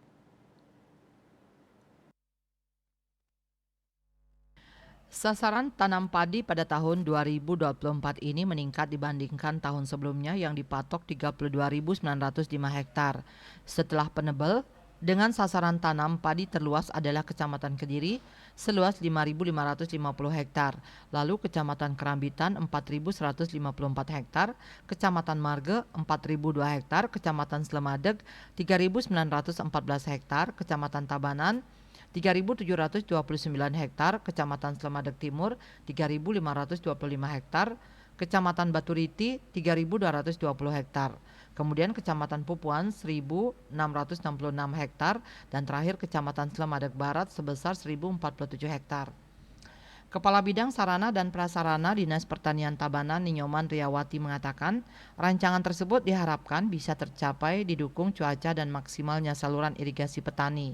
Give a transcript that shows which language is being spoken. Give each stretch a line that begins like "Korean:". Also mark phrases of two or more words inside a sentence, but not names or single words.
Indonesian: Sasaran tanam padi pada tahun 2024 ini meningkat dibandingkan tahun sebelumnya yang dipatok 32.905 hektar. Setelah Penebel, dengan sasaran tanam padi terluas adalah Kecamatan Kediri seluas 5.550 hektar, lalu Kecamatan Kerambitan 4.154 hektar, Kecamatan Marge 4.002 hektar, Kecamatan Slemadeg 3.914 hektar, Kecamatan Tabanan 3.729 hektar, Kecamatan Slemadeg Timur 3.525 hektar, Kecamatan Baturiti 3.220 hektar, kemudian Kecamatan Pupuan 1.666 hektar, dan terakhir Kecamatan Slemadeg Barat sebesar 1.047 hektar. Kepala Bidang Sarana dan Prasarana Dinas Pertanian Tabanan Ninyoman Riyawati mengatakan, rancangan tersebut diharapkan bisa tercapai didukung cuaca dan maksimalnya saluran irigasi petani.